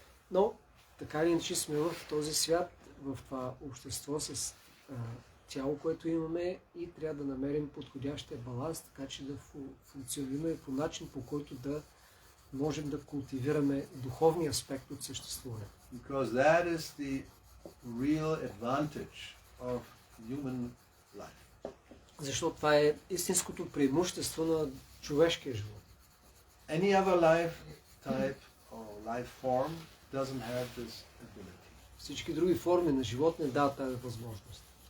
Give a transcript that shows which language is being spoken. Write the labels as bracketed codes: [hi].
[bg] Но, така или иначе сме в този свят, в това общество с тяло, което имаме и трябва да намерим подходящия баланс, така че да функционираме по начин, по който да можем да култивираме духовния аспект от съществуването. [en] Because that is the real advantage of human life. [bg] Защото това е истинското преимущество на човешкия живот. [en] Any other life type or life form doesn't have this ability. [bg] Всички други форми на живот не дават тази възможност.